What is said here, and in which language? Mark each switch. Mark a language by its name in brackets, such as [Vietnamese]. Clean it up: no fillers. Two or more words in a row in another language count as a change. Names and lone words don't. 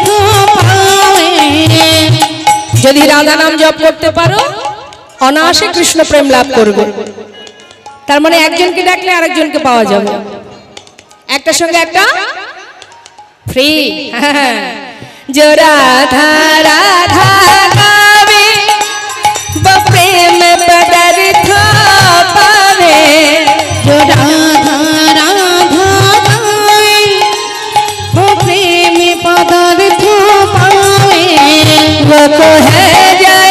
[Bangla] पावे যদি রাধা নাম জপ করতে পারো অনায়াসে কৃষ্ণ প্রেম লাভ করবে তার মানে একজনকে ডাকলে আরেকজনকে পাওয়া যাবে একটার সঙ্গে একটা फ्री [Hindi] जो राधा राधा गावे वो प्रेम पदार्थ पावे जो राधा राधा गावे वो प्रेम पदार्थ पावे वो को है जाए